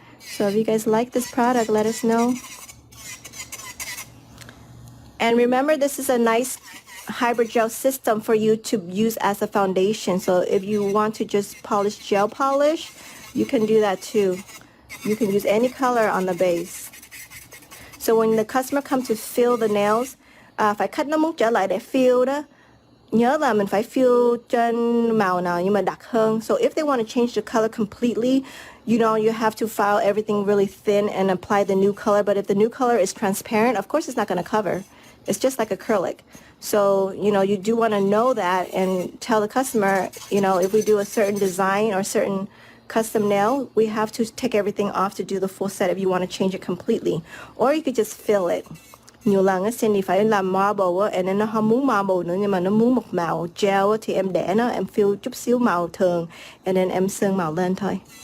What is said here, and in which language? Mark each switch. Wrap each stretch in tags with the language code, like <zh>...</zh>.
<en>So if you guys like this product, let us know. And remember, this is a nice hybrid gel system for you to use as a foundation. So if you want to just polish gel polish, you can do that too. You can use any color on the base. So when the customer comes to fill the nails,</en> <vi>phải khách nó muốn trở lại để fill đó, nhớ là mình phải fill trên màu nào nhưng mà đặc hơn.</vi> <en>So if they want to change the color completely, you know, you have to file everything really thin and apply the new color. But if the new color is transparent, of course it's not going to cover. It's just like acrylic. So, you do want to know that and tell the customer, if we do a certain design or certain custom nail, we have to take everything off to do the full set if you want to change it completely. Or you could just fill it.</en> <vi>Nhiều lần á, Cindy phải làm marble á, and then nó không muốn marble nữa nhưng mà nó muốn một màu gel á, thì em để nó, em fill chút xíu màu thường, and then em sơn màu lên thôi.</vi>